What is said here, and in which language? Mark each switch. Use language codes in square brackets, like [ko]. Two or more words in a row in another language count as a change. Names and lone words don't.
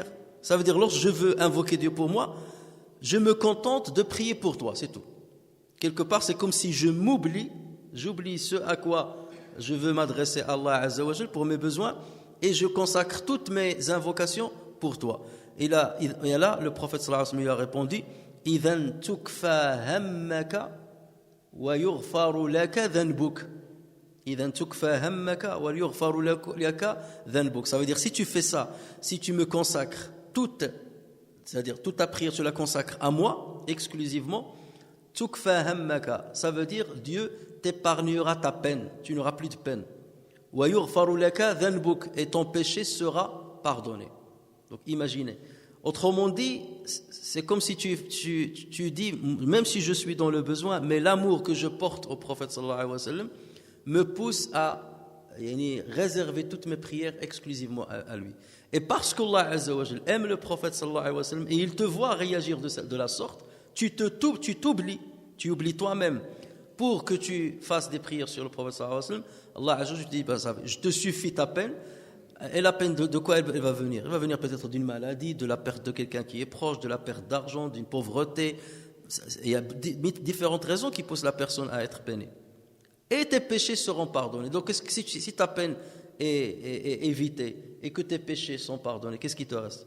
[fr] Ça veut dire, lorsque je veux invoquer Dieu pour moi, je me contente de prier pour toi, c'est tout. Quelque part, c'est comme si j'oublie ce à quoi je veux m'adresser à [ar] الله عز وجل [fr] pour mes besoins, et je consacre toutes mes invocations pour toi. Et là le prophète [ar] صلى الله عليه وسلم [fr] lui a répondu: [ar] إذن تكفى همك ويغفر لك ذنبك. إذن تكفى همك ويغفر لك ذنبك. [fr] Ça veut dire, si tu fais ça, si tu me consacres c'est-à-dire toute ta prière, tu la consacres à moi exclusivement, [ar] تكفى همك, [fr] ça veut dire Dieu t'épargnera ta peine, tu n'auras plus de peine. [ar] ويغفر لك ذنبك, [fr] et ton péché sera pardonné. Donc imaginez. Autrement dit, c'est comme si tu dis, même si je suis dans le besoin, mais l'amour que je porte au prophète [ar] صلى الله عليه وسلم [fr] me pousse à réserver toutes mes prières exclusivement à lui. Et parce qu' [ar] الله عز وجل [fr] aime le prophète [ar] صلى الله عليه وسلم [fr] et il te voit réagir de la sorte, tu oublies toi-même pour que tu fasses des prières sur le prophète [ar] صلى الله عليه وسلم. الله عز وجل [fr] dit: je te suffis ta peine, Et la peine de quoi elle va venir? Elle va venir peut-être d'une maladie, de la perte de quelqu'un qui est proche, de la perte d'argent, d'une pauvreté. Il y a différentes raisons qui poussent la personne à être peinée. Et tes péchés seront pardonnés. Donc si ta peine est évitée et que tes péchés sont pardonnés, qu'est-ce qui te reste?